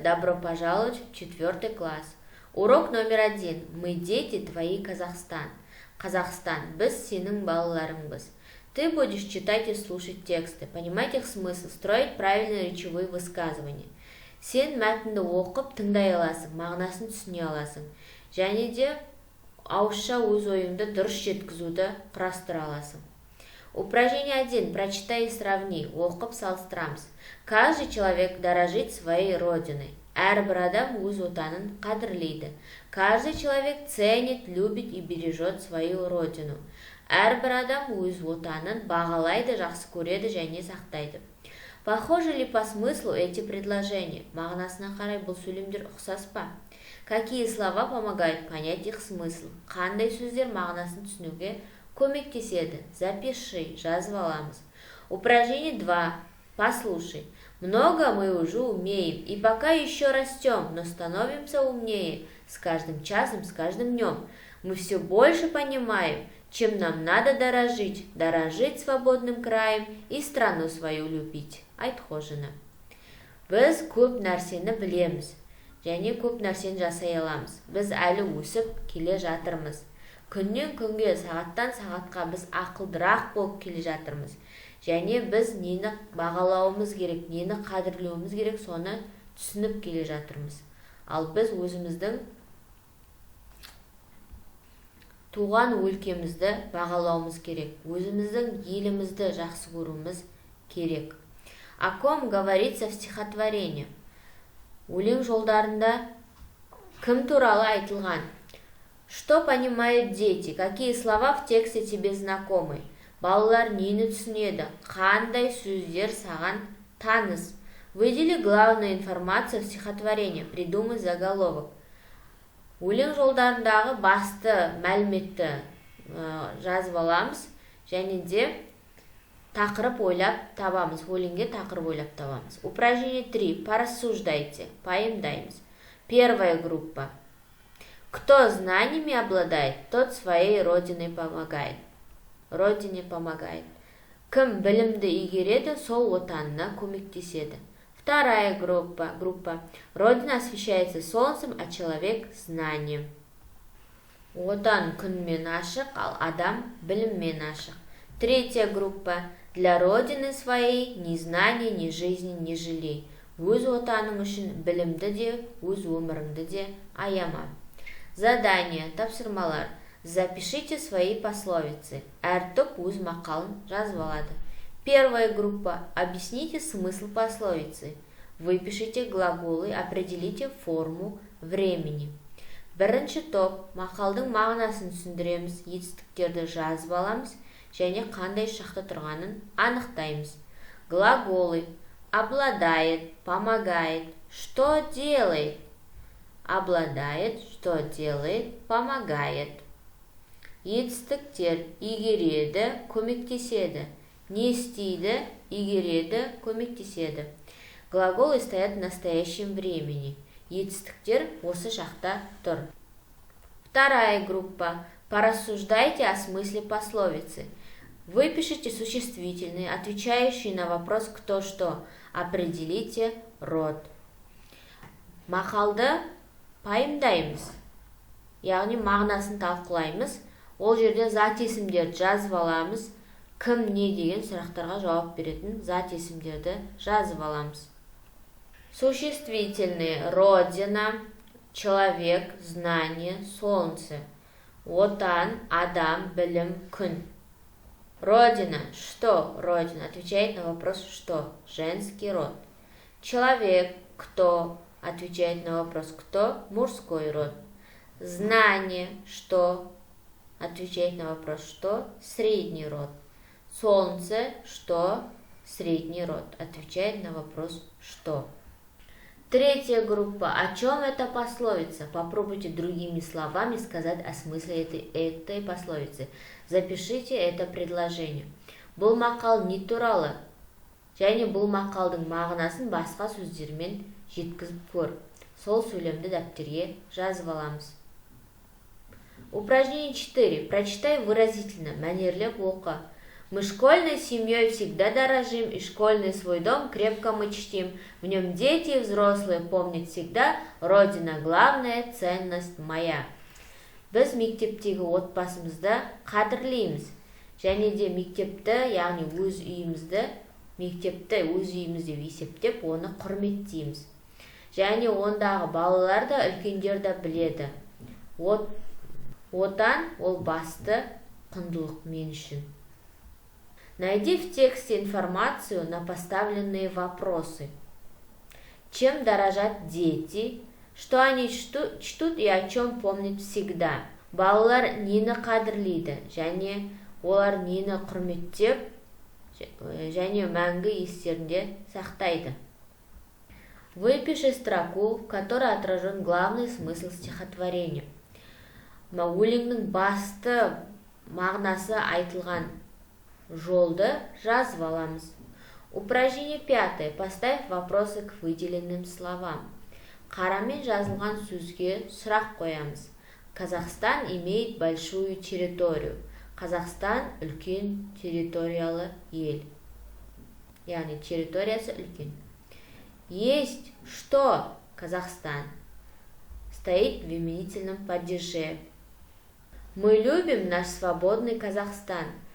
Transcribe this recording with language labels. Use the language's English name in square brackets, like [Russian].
[Russian] Добро пожаловать в 4 класс. Урок номер 1. Мы дети, твои Казахстан. [Kazakh] Казахстан, біз сенің балаларыңбыз. [Russian] Ты будешь читать и слушать тексты, понимать их смысл, строить правильные речевые высказывания. [Kazakh] Сен мәтінді оқып, тыңдай аласың, мағынасын түсіне аласың. Және де ауызша өз ойыңды дұрыс жеткізуді құрастыра аласың. [Russian] Упражнение 1. Прочитай и сравни. [Kazakh] Оқып салыстырамыз. [Russian] Каждый человек дорожит своей родиной. [Kazakh] Әрбір адам өз отанын қадірлейді. [Russian] Каждый человек ценит, любит и бережет свою родину. [Kazakh] Әрбір адам өз отанын бағалайды, жақсы көреді және сақтайды. [Russian] Похожи ли по смыслу эти предложения? [Kazakh] Мағынасына қарай бұл сөйлемдер ұқсас па? [Russian] Какие слова помогают понять их смысл? [Kazakh] Қандай сөздер мағынасын түсінуге көмектеседі? [Russian] Запиши, [Kazakh] жазып аламыз. [Russian] Упражнение 2. Послушай. Много мы уже умеем, и пока еще растем, но становимся умнее с каждым часом, с каждым днем. Мы все больше понимаем, чем нам надо дорожить, дорожить свободным краем и страну свою любить. [Kazakh] Айтқожина. Біз көп нәрсені білеміз, және көп нәрсені жасай аламыз. Біз әлі өсіп келе жатырмыз. Күннен күнге, сағаттан сағатқа біз ақылдырақ болып келе жатырмыз. Және біз нені бағалауымыз керек, нені қадірлеуіміз керек, соны түсініп келе жатырмыз. Ал біз өзіміздің туған өлкемізді бағалауымыз керек, өзіміздің елімізді жақсы көруіміз керек. [Russian] О ком говорится в стихотворении? [Kazakh] Өлең жолдарында кім туралы айтылған? [Russian] Что понимают дети? Какие слова в тексте тебе знакомы? [Kazakh] Балалар нені түсінеді? Қандай сөздер саған таныс? [Russian] Выдели главную информацию в стихотворении. Придумай заголовок. [Kazakh] Өлең жолдарындағы басты мәліметті жазып аламыз, және де тақырып ойлап табамыз. Өлеңге тақырып ойлап табамыз. [Russian] Упражнение 3. Порассуждайте. [Kazakh] Поимдаймыз. [Russian] Первая группа. Кто знаниями обладает, тот своей родиной помогает. Родине помогает. [Kazakh] Кім білімді игереді, сол отанына көмектеседі. [Russian] Вторая группа. Родина освещается солнцем, а человек знанием. [Kazakh] Отан күнмен ашық, ал адам біліммен ашық. [Russian] Третья группа. Для родины своей ни знания, ни жизни не жалей. [Kazakh] Өз отаның үшін білімді де, өз өміріңді де аяма. [Russian] Задание, [Kazakh] тапсырмалар. [Russian] Запишите свои пословицы. [Kazakh] Әр топ өз мақалын жазып алады. [Russian] Первая группа. Объясните смысл пословицы. Выпишите глаголы, определите форму времени. [Kazakh] Бірінші топ. Мақалдың мағынасын түсіндіреміз, етістіктерді жазып аламыз, және қандай шақта тұрғанын анықтаймыз. [Russian] Глаголы. Обладает, помогает, что делает? Обладает, что делает, помогает. [Kazakh] Етістіктер. Игереді, көмектеседі. Не істейді, игереді, көмектеседі. [Russian] Глаголы стоят в настоящем времени. [Kazakh] Етістіктер осы шақта тұр. [Russian] Вторая группа. Порассуждайте о смысле пословицы. Выпишите существительные, отвечающие на вопрос «кто что». Определите род. [Kazakh] Мақалды пайымдаймыз. Яғни мағынасын талқылаймыз. Ол жерде зат есімдерді жазып аламыз. Кім не деген сұрақтарға жауап беретін зат есімдерді жазып аламыз. [Russian] Существительные. Родина, человек, знание, солнце. [Kazakh] Отан, адам, білім, күн. [Russian] Родина. Что? Родина. Отвечает на вопрос «что?» Женский род. Человек. Кто? Отвечает на вопрос «кто?» Мужской род. Знание. Что? Отвечает на вопрос «что?» Средний род. Солнце. Что? Средний род. Отвечает на вопрос «что?». Третья группа. О чем эта пословица? Попробуйте другими словами сказать о смысле этой пословицы. Запишите это предложение. [Kazakh] Бұл мақал не туралы? Және бұл мақалдың мағынасын басқа сөздермен жеткізіп көр. Сол сөйлемді дәптерге жазып аламыз. [Russian] Упражнение 4. Прочитай выразительно. [Kazakh] Мәнерлеп оқы. [Russian] Мы школьной семьей всегда дорожим, и школьный свой дом крепко мы чтим. В нем дети и взрослые помнят всегда, Родина главная ценность моя. [Kazakh] Біз мектептегі отбасымызды қадірлейміз. Және де мектепті, яғни өз үйімізді, мектепті өз үйіміз деп есептеп, оны құрметтейміз. Және ондағы балалар да, үлкендер де біледі. Отан ол басты құндылық мен үшін. [Russian] Найди в тексте информацию на поставленные вопросы. Чем дорожат дети? Что они чтут и о чем помнят всегда? [Kazakh] Балалар нені қадірлейді? Және олар нені құрметтеп, және мәңгі естерінде сақтайды. [Russian] Выпиши строку, в которой отражен главный смысл стихотворения. [Kazakh] Өлеңнің басты мағынасы айтылған жолды жазып аламыз. [Russian] Упражнение 5. Поставь вопросы к выделенным словам. [Kazakh] Қарамен жазылған сөзге сұрақ қоямыз. [Russian] Казахстан имеет большую территорию. [Kazakh] Қазақстан үлкен территориялы ел. Яғни территориясы үлкен. [Russian] Есть что Казахстан стоит в именительном падеже. Мы любим наш свободный Казахстан.